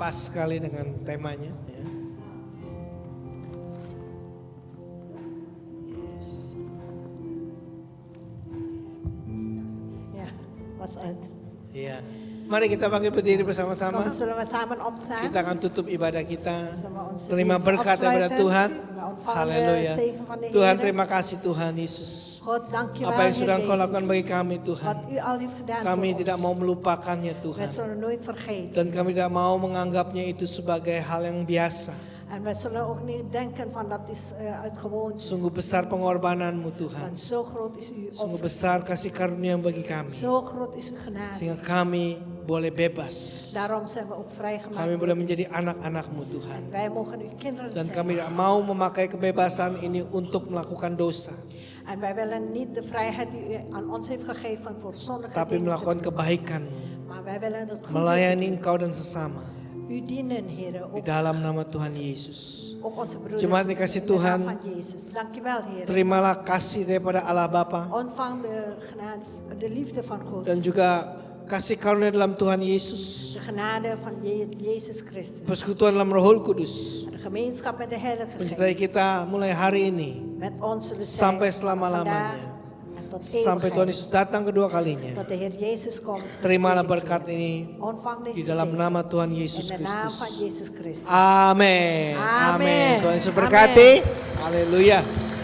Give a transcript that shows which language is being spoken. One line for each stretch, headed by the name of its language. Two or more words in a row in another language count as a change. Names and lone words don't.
Indonesian: sekali dengan temanya. Ya. Yes.
Dutch: Ja, was uit.
Indonesian: Ya. Mari kita bangkit berdiri bersama-sama.
Dutch: Kom, zullen we samen opstaan?
Indonesian: Kita akan tutup ibadah kita.
Dutch: Zullen we onze
Indonesian: Terima
Dutch: dienst
Indonesian: berkat daripada
Dutch: afsluiten?
Indonesian: Tuhan.
Dutch: We ontvangen
Indonesian: Haleluya.
Dutch: de zegen van de
Indonesian: Tuhan,
Dutch: Heer.
Indonesian: terima kasih Tuhan Yesus.
Dutch: God, dank je
Indonesian: Apa
Dutch: wel,
Indonesian: yang sudah
Dutch: Heer
Indonesian: Engkau lakukan bagi
Dutch: Jezus.
Indonesian: kami Tuhan.
Dutch: Wat u al heeft gedaan
Indonesian: Kami
Dutch: voor
Indonesian: tidak
Dutch: ons.
Indonesian: mau melupakannya
Dutch: We
Indonesian: Tuhan.
Dutch: zullen nooit vergeten.
Indonesian: Dan kami tidak mau menganggapnya itu sebagai hal yang biasa.
Dutch: En we zullen ook niet denken van dat is uit gewoonte.
Indonesian: Sungguh besar pengorbananmu Tuhan.
Dutch: Want zo groot is uw
Indonesian: Sungguh
Dutch: offer.
Indonesian: besar kasih karunia bagi kami.
Dutch: Zo groot is uw genade.
Indonesian: Sehingga kami boleh bebas.
Dutch: Daarom zijn we ook vrijgemaakt.
Indonesian: Kami boleh menjadi anak-anakmu Tuhan.
Dutch: En wij mogen uw kinderen
Indonesian: Dan
Dutch: zijn.
Indonesian: kami tidak mau memakai kebebasan ini untuk melakukan dosa.
Dutch: En wij willen niet de vrijheid die u aan ons heeft gegeven voor zondige
Indonesian: Tapi
Dutch: dingen te
Indonesian: melakukan
Dutch: doen.
Indonesian: kebaikan-Mu.
Dutch: Maar wij willen het goede
Indonesian: Melayani
Dutch: doen.
Indonesian: Engkau dan sesama.
Dutch: U dienen, Heer.
Indonesian: Di dalam nama Tuhan Yesus.
Dutch: Ook onze broeders.
Indonesian: Jemaat
Dutch: en
Indonesian: dikasih
Dutch: zusters, in de naam
Indonesian: Tuhan.
Dutch: van Jezus. Dankjewel, Heer.
Indonesian: Terimalah kasih daripada Allah Bapa.
Dutch: Ontvang de genade, de liefde van God.
Indonesian: Dan juga kasih karunia dalam Tuhan Yesus.
Dutch: De genade van Jezus Christus.
Indonesian: Persekutuan dalam Roh Kudus.
Dutch: En de gemeenschap met de Heilige
Indonesian: Mencintai
Dutch: Geest.
Indonesian: kita mulai hari ini.
Dutch: Met ons zullen zijn.
Indonesian: Sampai
Dutch: vandaag
Indonesian: selama-lamanya.
Dutch: En tot
Indonesian: Sampai Tuhan
Dutch: eeuwigheid.
Indonesian: Yesus datang kedua kalinya.
Dutch: Tot de Heer Jezus komt.
Indonesian: Terimalah
Dutch: Tweede
Indonesian: berkat
Dutch: keer.
Indonesian: ini
Dutch: Ontvang
Indonesian: di
Dutch: deze
Indonesian: dalam
Dutch: zegen.
Indonesian: nama Tuhan Yesus
Dutch: In de naam van
Indonesian: Kristus.
Dutch: Jezus Christus.
Indonesian: Amin. Amin. Amin. Tuhan Yesus berkati. Haleluya.